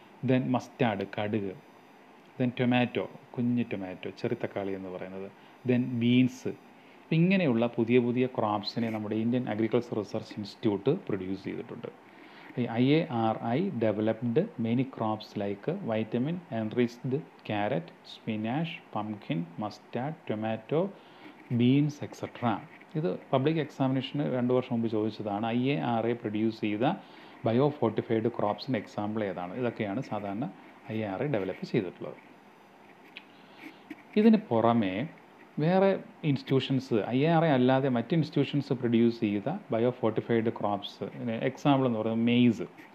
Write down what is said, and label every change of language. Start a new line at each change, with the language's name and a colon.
Malayalam: Then mustard, കടുക്. Then tomato, കുഞ്ഞ് tomato, ചെറിയ തക്കാളി എന്ന് പറയുന്നത്. Then beans. ഇങ്ങനെയുള്ള പുതിയ പുതിയ ക്രോപ്സിനെ നമ്മുടെ Indian agriculture research institute produce ചെയ്തിട്ടുണ്ട്.
English: IARI developed many crops like vitamin enriched carrot, spinach, pumpkin, mustard, tomato, beans, etc.
Malayalam: ഇത് പബ്ലിക് എക്സാമിനേഷന് 2 വർഷം മുമ്പ് ചോദിച്ചതാണ്. IARA പ്രൊഡ്യൂസ് ചെയ്ത ബയോ ഫോർട്ടിഫൈഡ് ക്രോപ്സിൻ്റെ എക്സാമ്പിൾ ഏതാണ്? ഇതൊക്കെയാണ് സാധാരണ IARA ഡെവലപ്പ് ചെയ്തിട്ടുള്ളത്. ഇതിന് പുറമേ വേറെ ഇൻസ്റ്റിറ്റ്യൂഷൻസ്, IARA അല്ലാതെ മറ്റ് ഇൻസ്റ്റിറ്റ്യൂഷൻസ് പ്രൊഡ്യൂസ് ചെയ്ത ബയോ ഫോർട്ടിഫൈഡ് ക്രോപ്സ്, എക്സാമ്പിൾ എന്ന് പറയുന്നത് മെയ്സ്.